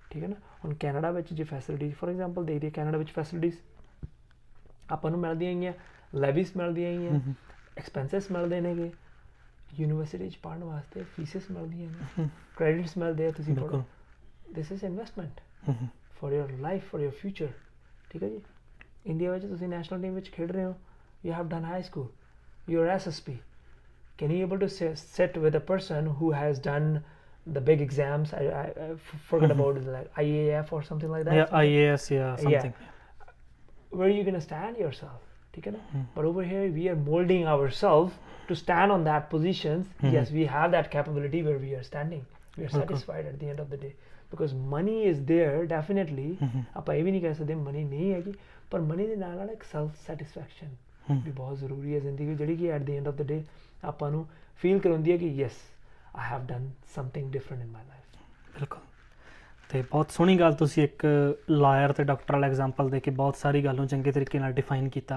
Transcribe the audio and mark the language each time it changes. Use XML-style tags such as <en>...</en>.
<pa>ਠੀਕ ਹੈ ਨਾ, ਹੁਣ ਕੈਨੇਡਾ ਵਿੱਚ ਜੇ ਫੈਸਿਲਿਟੀਜ਼ ਫੋਰ ਐਗਜ਼ਾਮਪਲ ਦੇਖਦੇ, ਕੈਨੇਡਾ ਵਿੱਚ ਫੈਸਿਲਿਟੀਜ਼ ਆਪਾਂ ਨੂੰ ਮਿਲਦੀਆਂ ਹੈਗੀਆਂ, ਲੈਵੀਸ ਮਿਲਦੀਆਂ ਹੈਗੀਆਂ, ਐਕਸਪੈਂਸਿਸ ਮਿਲਦੇ ਨੇਗੇ, ਯੂਨੀਵਰਸਿਟੀ 'ਚ ਪੜ੍ਹਨ ਵਾਸਤੇ ਫੀਸਿਸ ਮਿਲਦੀਆਂ ਨੇ, ਕ੍ਰੈਡਿਟਸ ਮਿਲਦੇ ਆ, ਤੁਸੀਂ ਪੜ੍ਹੋ।</pa> <en>This is investment for your life, for your future.</en> <pa>ਠੀਕ ਹੈ ਜੀ, ਇੰਡੀਆ ਵਿੱਚ ਤੁਸੀਂ ਨੈਸ਼ਨਲ ਟੀਮ ਵਿੱਚ ਖੇਡ ਰਹੇ ਹੋ,</pa> <en>You have done high school, you are SSP, can you able to sit with a person who has done the big exams? I forgot about it, like IAF or something like that. Yeah, IAS, yeah, something. Yeah. Where are you going to stand yourself?</en> <pa>ठीक है ना?</pa> <en>But over here we are molding ourselves to stand on that positions. Yes, we have that capability where we are standing. We are satisfied at the end of the day because money is there definitely.</en> <pa>ਆਪਾਂ ਇਹ ਵੀ ਨਹੀਂ ਕਹਿ ਸਕਦੇ money ਨਹੀਂ ਹੈਗੀ, ਪਰ money ਦੇ ਨਾਲ ਨਾਲ ਇੱਕ self satisfaction ਵੀ ਬਹੁਤ ਜ਼ਰੂਰੀ ਹੈ ਜ਼ਿੰਦਗੀ, ਜਿਹੜੀ ਕਿ</pa> <en>at the end of the day</en> <pa>ਆਪਾਂ ਨੂੰ ਫੀਲ ਕਰਾਉਂਦੀ ਹੈ ਕਿ</pa> <en>Yes I have done something different in my life.</en> <pa>ਬਿਲਕੁਲ। ਅਤੇ ਬਹੁਤ ਸੋਹਣੀ ਗੱਲ ਤੁਸੀਂ ਇੱਕ ਲਾਇਰ ਅਤੇ ਡਾਕਟਰ ਵਾਲਾ ਐਗਜ਼ਾਮਪਲ ਦੇ ਕੇ ਬਹੁਤ ਸਾਰੀ ਗੱਲ ਨੂੰ ਚੰਗੇ ਤਰੀਕੇ ਨਾਲ ਡਿਫਾਈਨ ਕੀਤਾ।</pa>